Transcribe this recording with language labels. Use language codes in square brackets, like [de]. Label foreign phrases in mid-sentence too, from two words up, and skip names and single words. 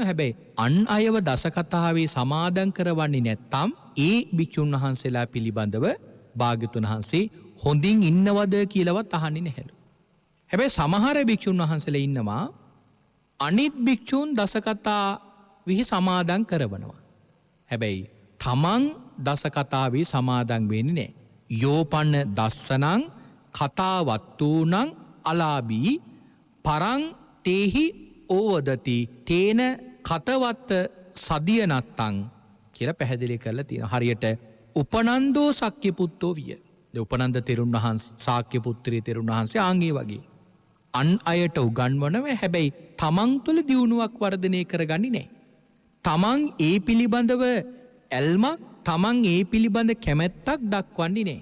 [si] හැබැයි අන් අයව දසකතාවේ සමාදන් කරවන්නේ නැත්නම් ඒ භික්ෂුන් වහන්සේලා පිළිබඳව භාග්‍යවතුන් වහන්සේ හොඳින් ඉන්නවද කියලාවත් අහන්නේ නැහැලු. හැබැයි සමහර භික්ෂුන් වහන්සේලා ඉන්නවා අනිත් භික්ෂුන් දසකතාවෙහි සමාදන් කරවනවා. හැබැයි තමන් දසකතාවේ සමාදන් වෙන්නේ නැහැ. [pi] යෝපන්න දස්සනං කතාවත්තූනං අලාභී පරං තේහි ඕවදති තේන කතවත්ත සදිය නත්තං [si] කියලා පැහැදිලි කරලා තියෙනවා. [pi] හරියට උපනන්දෝ ශක්‍ය පුත්තෝ විය. [si] උපනන්ද තෙරුන් වහන්සේ ශාක්‍ය පුත්‍රී තෙරුන් වහන්සේ ආන්ගේ වගේ අන් අයට උගන්වනව. හැබැයි තමන් තුළ දියුණුවක් වර්ධනය කරගන්නේ නැහැ. තමන් ඒ පිළිබඳව ඇල්මක් තමන් ඒ පිළිබඳ කැමැත්තක් දක්වන්නේ නෑ.